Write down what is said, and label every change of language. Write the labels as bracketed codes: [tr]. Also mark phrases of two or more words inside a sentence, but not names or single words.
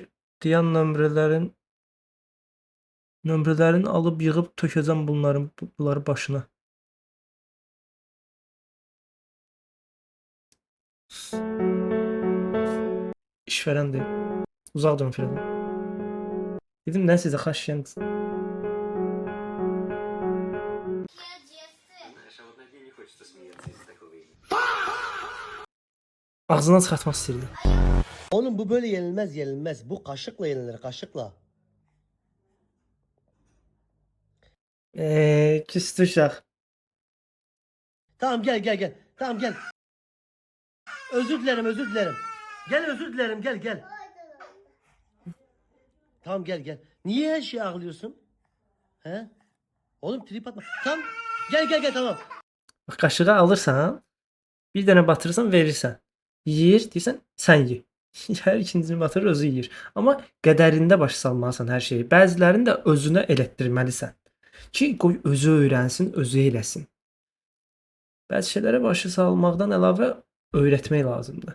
[az] Deyən nömrələrin alıb yığıb tökəcəm bunları başına. İşverəndir. Uzaq durun Firədən. Dedim, nə sizə xaş yanqız. [ru] Знаешь, а вот над ней не хочется смеяться. [az] Ağzından çıxartmaq istəyirdi. [tr] Oğlum bu böyle yenilmez yenilmez. Bu kaşıkla yenilir kaşıkla. [az] Küstü uşaq. [tr] Tamam gel. Tamam gel. Özür dilerim. Gel özür dilerim gel. Tamam gel. Niye her şeye ağlıyorsun? He? Oğlum trip atma. Tamam. Gel tamam. [az] Bax, qaşığı alırsan, bir dənə batırırsan, verirsən. Yeyir, deyirsən, sən ye. Hər ikincini batırır, özü yeyir. Amma qədərində başa salmalısan hər şeyi. Bəzilərini də özünə elətdirməlisən. Ki, qoy özü öyrənsin, özü eləsin. Bəzi şeylərə başa salmaqdan əlavə öyrətmək lazımdır.